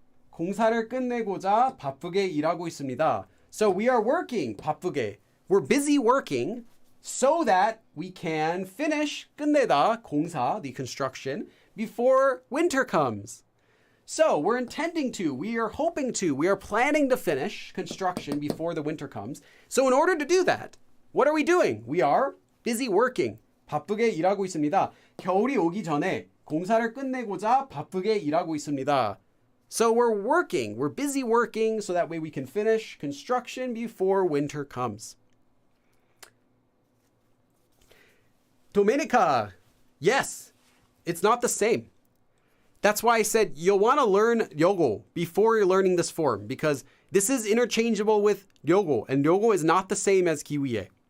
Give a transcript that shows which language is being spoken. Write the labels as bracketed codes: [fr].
[ko] 공사를 끝내고자 바쁘게 일하고 있습니다. [en] So we are working, 바쁘게. We're busy working so that we can finish, 끝내다, 공사, the construction, before winter comes. So we're intending to, we are hoping to, we are planning to finish construction before the winter comes. So in order to do that, what are we doing? We are busy working. [ko] 바쁘게 일하고 있습니다. 겨울이 오기 전에 공사를 끝내고자 바쁘게 일하고 있습니다. [en] So we're working, we're busy working so that way we can finish construction before winter comes. Domenica, yes, it's not the same. That's why I said you'll want to learn 요거 before you're learning this form because this is interchangeable with 요거 and 요거 is not the same as 기위해.